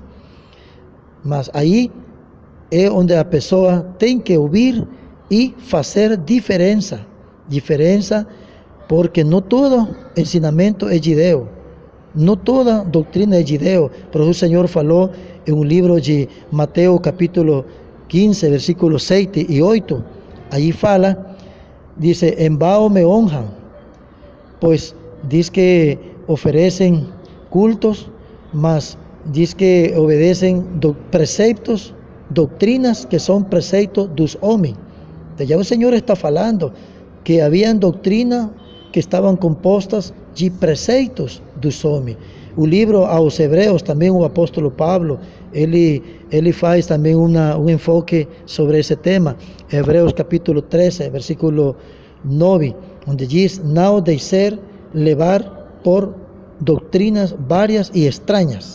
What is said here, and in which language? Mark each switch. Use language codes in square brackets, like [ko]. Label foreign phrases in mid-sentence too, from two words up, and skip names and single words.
[pt] Mas aí é onde a pessoa tem que ouvir e fazer diferença, porque não todo ensinamento é de Deus, não toda doutrina é de Deus. Por isso o Senhor falou em um livro de Mateus capítulo 15, versículos 7 [es] y 8, allí fala, dice, en vano me honran, pues dice que ofrecen cultos, mas dice que obedecen preceptos, doctrinas que son preceptos [pt] dos homens. Ya o Senhor está falando que habían doctrinas que estavam compostas de preceitos dos homens. O livro aos Hebreus, também o apóstolo Pablo, ele faz também um enfoque sobre esse tema. Hebreus capítulo 13, versículo 9, onde diz, não deixar levar por doutrinas várias e estranhas.